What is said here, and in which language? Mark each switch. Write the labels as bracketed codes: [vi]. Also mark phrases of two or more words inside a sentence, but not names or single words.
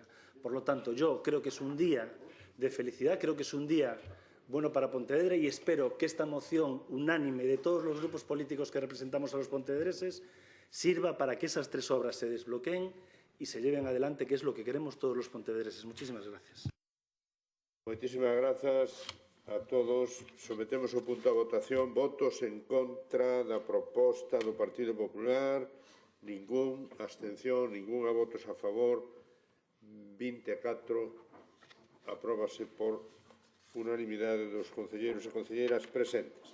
[es] Por lo tanto, yo creo que es un día de felicidad, creo que es un día bueno para Pontevedra y espero que esta moción unánime de todos los grupos políticos que representamos a los pontevedreses sirva para que esas tres obras se desbloqueen y se lleven adelante, que es lo que queremos todos los pontevedreses. Muchísimas gracias. Muchísimas gracias a todos. [gl] Sometemos o punto a votación. Votos en contra da proposta do Partido Popular. Ningún. Abstención. Ninguna. Votos a favor. 24. Apróbase por unanimidade dos concelleiros e concelleiras presentes.